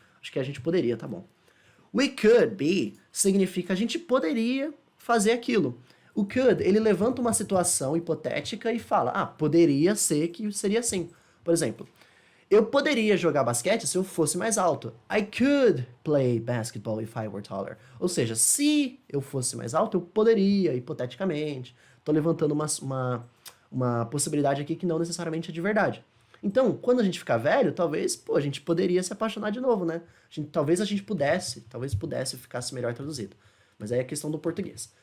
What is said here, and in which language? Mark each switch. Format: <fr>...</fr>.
<pt>Acho que a gente poderia, tá bom.</pt> <en>We could be</en> <pt>significa a gente poderia fazer aquilo. O could, ele levanta uma situação hipotética e fala, poderia ser que seria assim. Por exemplo, eu poderia jogar basquete se eu fosse mais alto.</pt> <en>I could play basketball if I were taller.</en> <pt>Ou seja, se eu fosse mais alto, eu poderia, hipoteticamente. Tô levantando uma possibilidade aqui que não necessariamente é de verdade. Então, quando a gente ficar velho, talvez, a gente poderia se apaixonar de novo, né? Talvez pudesse, ficasse melhor traduzido. Mas aí é questão do português.</pt>